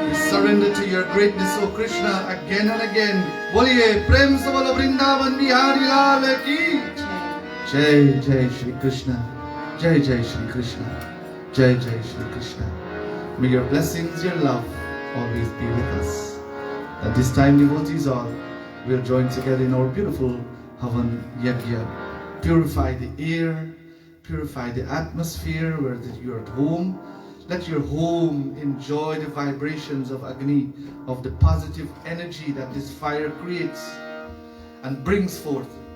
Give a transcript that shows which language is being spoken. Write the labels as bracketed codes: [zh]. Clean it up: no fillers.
[en] Surrender to your greatness, O Krishna, again and again. [hi] बोलिए प्रेम से बोलो वृंदावन बिहारी लाल की जय। जय श्री कृष्ण, जय जय श्री कृष्ण, जय जय Shri Krishna. [en] May your blessings, your love always be with us. At this time, devotees all will join together in our beautiful Havan Yajna. Purify the air, purify the atmosphere where you're at home. Let your home enjoy the vibrations of Agni, of the positive energy that this fire creates and brings forth.